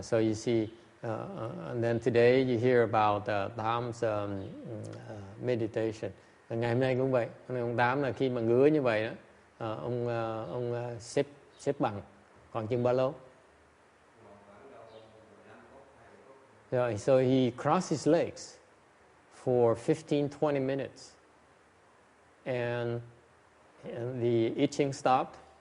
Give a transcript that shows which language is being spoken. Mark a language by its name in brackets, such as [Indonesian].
[English] So you see, and then today you hear about Tam's meditation. [Vietnamese] Ngày hôm nay cũng vậy. Ông Tám là khi mà ngứa như vậy đó, ông xếp bằng còn chừng bao lâu? [English] So he crossed his legs for 15-20 minutes, and the itching stopped.